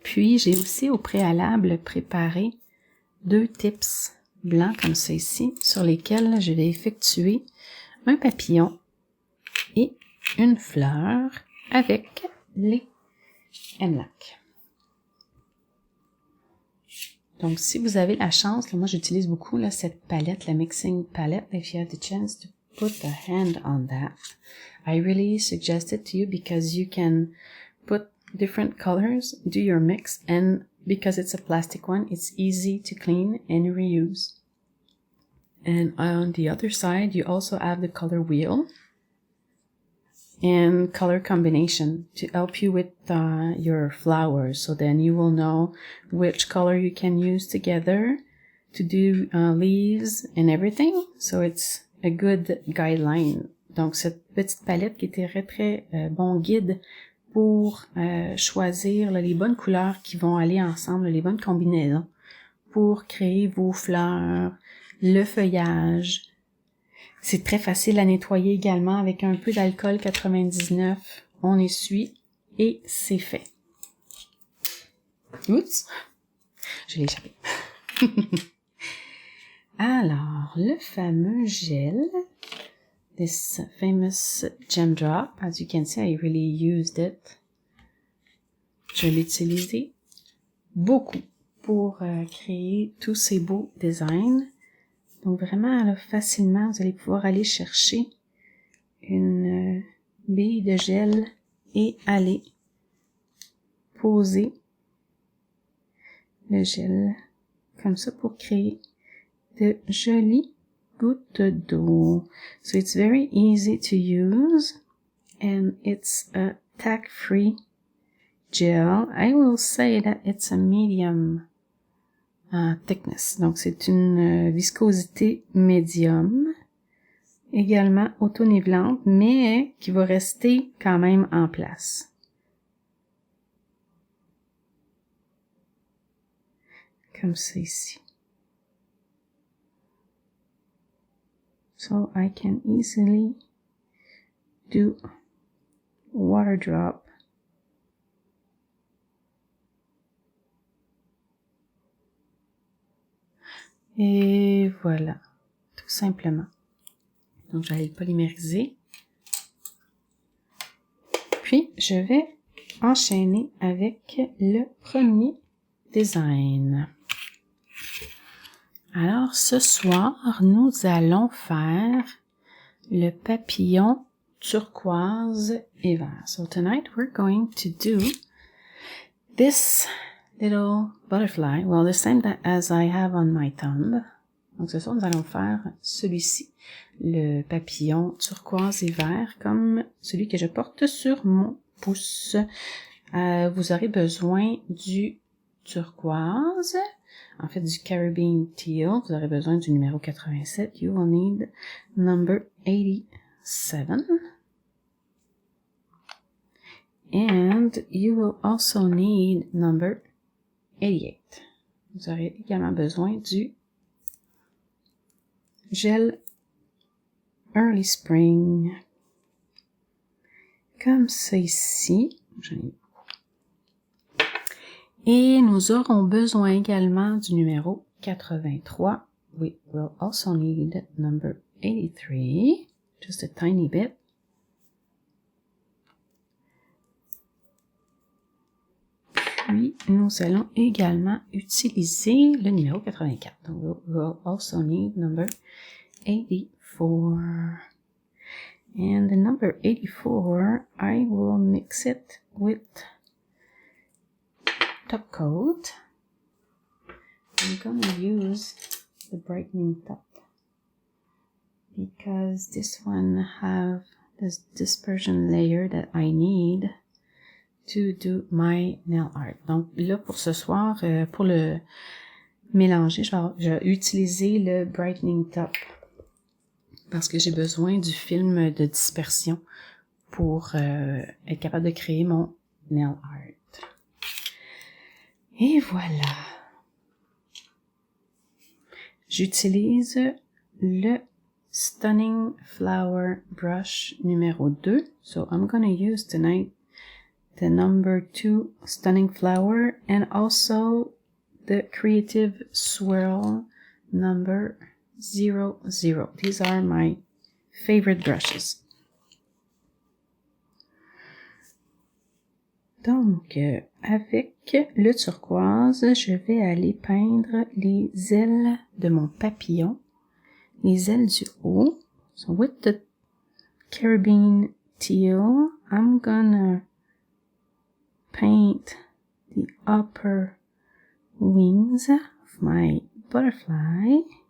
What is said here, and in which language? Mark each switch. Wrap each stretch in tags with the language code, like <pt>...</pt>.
<fr>Puis j'ai aussi au préalable préparé 2 tips blancs comme ça ici, sur lesquels je vais effectuer un papillon et une fleur avec les MLAC. Donc, si vous avez la chance, là, moi j'utilise beaucoup là, cette palette, la Mixing Palette.</fr> <en>If you have the chance to put a hand on that, I really suggest it to you because you can put different colors, do your mix, and because it's a plastic one, it's easy to clean and reuse. And on the other side, you also have the color wheel and color combination to help you with your flowers. So then you will know which color you can use together to do leaves and everything. So it's a good guideline.</en> <fr>Donc cette petite palette qui était très bon guide pour choisir les bonnes couleurs qui vont aller ensemble, les bonnes combinaisons pour créer vos fleurs, le feuillage. C'est très facile à nettoyer également avec un peu d'alcool 99. On essuie et c'est fait. Oups! Je l'ai échappé. Alors, le fameux gel.</fr> <en>This famous gem drop. As you can see, I really used it.</en> <fr>Je l'ai utilisé beaucoup pour créer tous ces beaux designs. Donc vraiment, là, facilement, vous allez pouvoir aller chercher une bille de gel et aller poser le gel comme ça pour créer de jolies gouttes d'eau.</fr> <en>So it's very easy to use and it's a tack-free gel. I will say that it's a medium thickness.</en> <fr>Donc, c'est une viscosité médium, également auto-nivelante, mais qui va rester quand même en place. Comme ça ici.</fr> <en>So, I can easily do water drop.</en> <fr>Et voilà, tout simplement. Donc, j'allais le polymériser. Puis, je vais enchaîner avec le premier design. Alors, ce soir, nous allons faire le papillon turquoise et vert.</fr> <en>So, tonight, we're going to do this little butterfly, well, the same that as I have on my thumb.</en> <fr>Donc, ce soir, nous allons faire celui-ci, le papillon turquoise et vert, comme celui que je porte sur mon pouce. Vous aurez besoin du turquoise, en fait, du Caribbean Teal. Vous aurez besoin du numéro 87.</fr> <en>You will need number 87. And you will also need number 88.</en> <fr>Vous aurez également besoin du gel Early Spring. Comme ça ici. Et nous aurons besoin également du numéro 83.</fr> <en>We will also need number 83. Just a tiny bit.</en> <fr>Puis, nous allons également utiliser le numéro 84.</fr> <en>Donc, we'll also need number 84. And the number 84, I will mix it with top coat. I'm going to use the brightening top because this one have this dispersion layer that I need to do my nail art.</en> <fr>Donc là, pour ce soir, pour le mélanger, je vais utiliser le brightening top parce que j'ai besoin du film de dispersion pour être capable de créer mon nail art. Et voilà. J'utilise le Stunning Flower Brush numéro 2.</fr> <en>So I'm going to use tonight the number 2 Stunning Flower and also the Creative Swirl number 00. These are my favorite brushes.</en> <fr>Donc, avec le turquoise, je vais aller peindre les ailes de mon papillon, les ailes du haut.</fr> <en>So with the Caribbean Teal, I'm gonna paint the upper wings of my butterfly.</en>